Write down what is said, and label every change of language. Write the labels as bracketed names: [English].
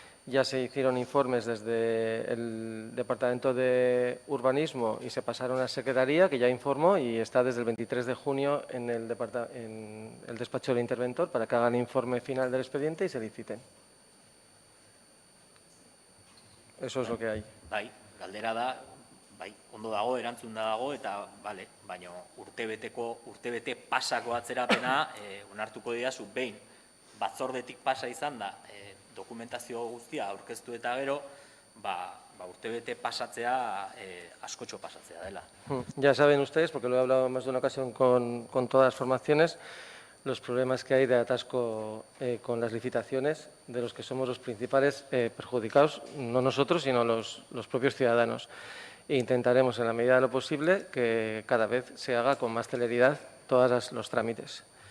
[Spanish] Ya se hicieron informes desde el Departamento de Urbanismo y se pasaron a la Secretaría, que ya informó, y está desde el 23 de junio en el despacho del interventor para que hagan el informe final del expediente y se liciten. Eso es lo que hay. [Basque] Bai, galdera da, ondo dago, erantzun dago, eta, baina urtebete pasako atzerapena onartuko didazu behin. Batzordetik pasa izan da, dokumentazio guztia aurkeztu eta gero, urtebete pasatzea, askotxo pasatzea dela. [Spanish] Ya saben ustedes, porque lo he hablado más de una ocasión con todas las formaciones, los problemas que hay de atasco con las licitaciones, de los que somos los principales perjudicados, no nosotros, sino los propios ciudadanos. E intentaremos, en la medida de lo posible, que cada vez se haga con más celeridad todos los trámites.